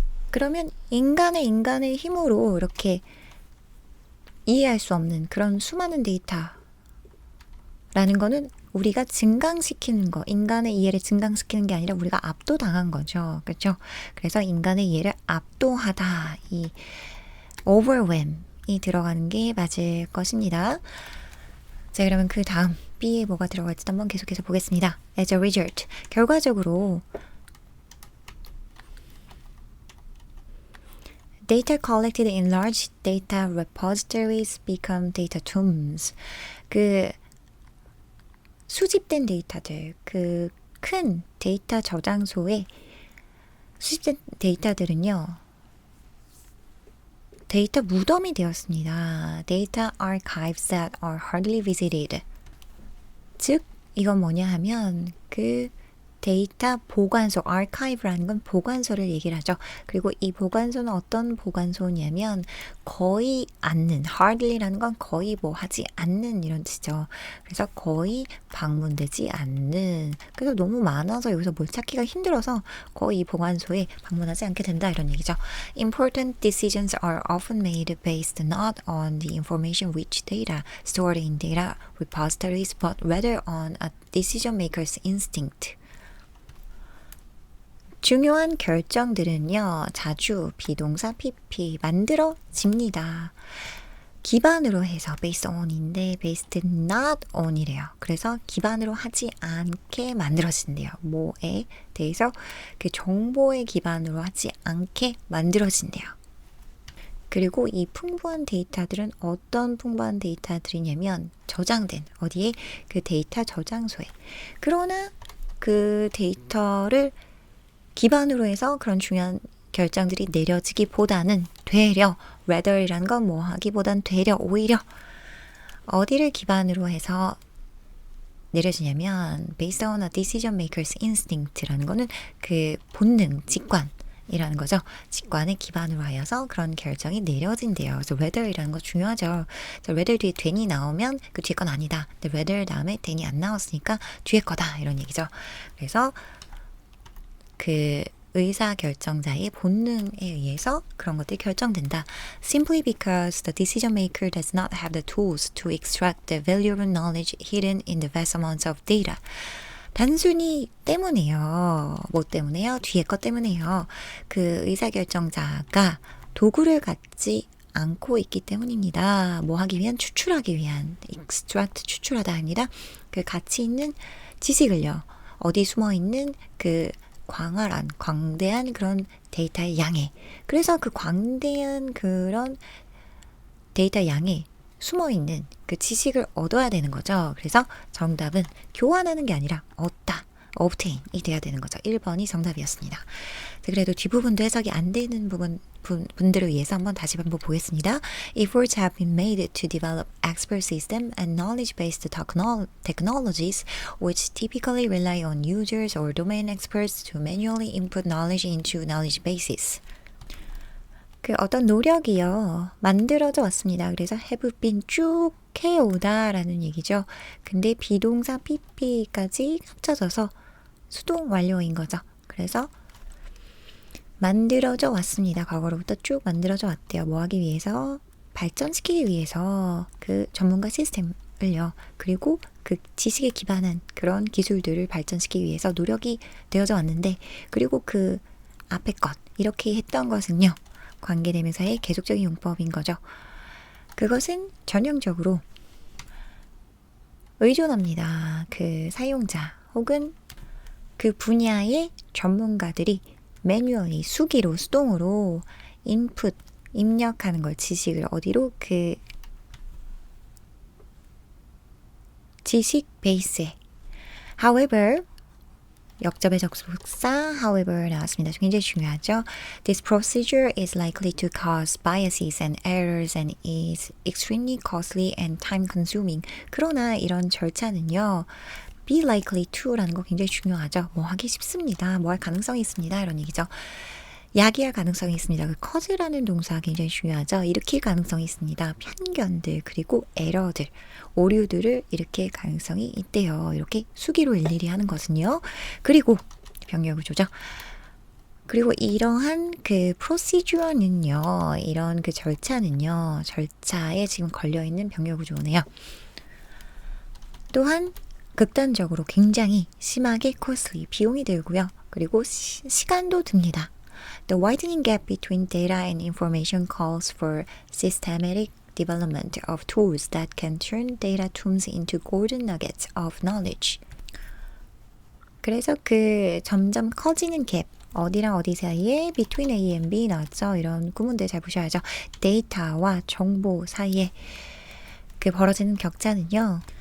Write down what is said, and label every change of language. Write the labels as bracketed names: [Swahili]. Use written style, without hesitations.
[Korean] 그러면 인간의 힘으로 이렇게 이해할 수 없는 그런 수많은 데이터라는 거는 우리가 증강시키는 거, 인간의 이해를 증강시키는 게 아니라 우리가 압도당한 거죠. 그렇죠? 그래서 인간의 이해를 압도하다, 이 overwhelm이 들어가는 게 맞을 것입니다. 자, 그러면 그 다음 B에 뭐가 들어갈지도 한번 계속해서 보겠습니다. [English] As a result, [Korean] 결과적으로 [English] Data collected in large data repositories become data tombs. [Korean] 그 수집된 데이터들, 그 큰 데이터 저장소에 수집된 데이터들은요. 데이터 무덤이 되었습니다. [English] Data archives that are hardly visited. [Korean] 즉, 이건 뭐냐 하면 그 데이터 보관소, archive라는 건 보관소를 얘기를 하죠. 그리고 이 보관소는 어떤 보관소냐면 거의 않는, hardly라는 건 거의 뭐 하지 않는 이런 뜻이죠. 그래서 거의 방문되지 않는, 그래서 너무 많아서 여기서 뭘 찾기가 힘들어서 거의 이 보관소에 방문하지 않게 된다 이런 얘기죠. [English] Important decisions are often made based not on the information rich data stored in data repositories but rather on a decision maker's instinct. [Korean] 중요한 결정들은요, 자주 비동사 PP 만들어집니다. 기반으로 해서 based on인데 based not on이래요. 그래서 기반으로 하지 않게 만들어진대요. 뭐에 대해서? 그 정보의 기반으로 하지 않게 만들어진대요. 그리고 이 풍부한 데이터들은 어떤 풍부한 데이터들이냐면 저장된 어디에? 그 데이터 저장소에. 그러나 그 데이터를 기반으로 해서 그런 중요한 결정들이 내려지기보다는 되려, rather이라는 건 뭐 하기보단 되려, 오히려 어디를 기반으로 해서 내려지냐면 [English] based on a decision maker's instinct [Korean] 라는 거는 그 본능, 직관이라는 거죠. 직관을 기반으로 하여서 그런 결정이 내려진대요. 그래서 rather이라는 거 중요하죠. 그래서 rather 뒤에 then이 나오면 그 뒤에 건 아니다. 근데 rather 다음에 then이 안 나왔으니까 뒤에 거다 이런 얘기죠. 그래서 그 의사결정자의 본능에 의해서 그런 것들이 결정된다. [English] Simply because the decision maker does not have the tools to extract the valuable knowledge hidden in the vast amounts of data. [Korean] 단순히 때문에요. 뭐 때문에요? 뒤에 것 때문에요. 그 의사결정자가 도구를 갖지 않고 있기 때문입니다. 뭐 하기 위한? 추출하기 위한. extract, 추출하다 아니라 그 가치 있는 지식을요. 어디 숨어 있는 그 광대한 그런 데이터의 양에. 그래서 그 광대한 그런 데이터 양에 숨어 있는 그 지식을 얻어야 되는 거죠. 그래서 정답은 교환하는 게 아니라 얻다. obtain이 돼야 되는 거죠. 1번이 정답이었습니다. 그래도 뒷부분도 해석이 안 되는 분들을 위해서 다시 한번 보겠습니다. [English] Efforts have been made to develop expert system and knowledge-based technologies which typically rely on users or domain experts to manually input knowledge into knowledge bases. [Korean] 그 어떤 노력이요. 만들어져 왔습니다. 그래서 have been 쭉 해오다라는 얘기죠. 근데 비동사 pp까지 합쳐져서 수동 완료인 거죠. 그래서 만들어져 왔습니다. 과거로부터 쭉 만들어져 왔대요. 뭐 하기 위해서? 발전시키기 위해서 그 전문가 시스템을요. 그리고 그 지식에 기반한 그런 기술들을 발전시키기 위해서 노력이 되어져 왔는데, 그리고 그 앞에 것, 이렇게 했던 것은요. 관계대명사의 계속적인 용법인 거죠. 그것은 전형적으로 의존합니다. 그 사용자 혹은 그 분야의 전문가들이 매뉴얼리 수기로 수동으로 인풋 입력하는 걸, 지식을 어디로? 그 지식 베이스에. However, 역접의 접속사 however 나왔습니다. 굉장히 중요하죠. [English] This procedure is likely to cause biases and errors and is extremely costly and time consuming. [Korean] 그러나 이런 절차는요. be likely to라는 거 굉장히 중요하죠. 뭐 하기 쉽습니다. 뭐 할 가능성이 있습니다. 이런 얘기죠. 야기할 가능성이 있습니다. 그 cause라는 동사가 굉장히 중요하죠. 일으킬 가능성이 있습니다. 편견들 그리고 에러들, 오류들을 일으킬 가능성이 있대요. 이렇게 수기로 일일이 하는 것은요. 그리고 병렬구조죠. 그리고 이러한 그 프로시저는요. 이런 그 절차는요. 절차에 지금 걸려있는 병렬구조네요. 또한 극단적으로 굉장히 심하게 costly, 비용이 들고요. 그리고 시간도 듭니다. [English] The widening gap between data and information calls for systematic development of tools that can turn data tombs into golden nuggets of knowledge. [Korean] 그래서 그 점점 커지는 갭, 어디랑 어디 사이에 between A and B 나왔죠. 이런 구문들 잘 보셔야죠. 데이터와 정보 사이에 그 벌어지는 격차는요.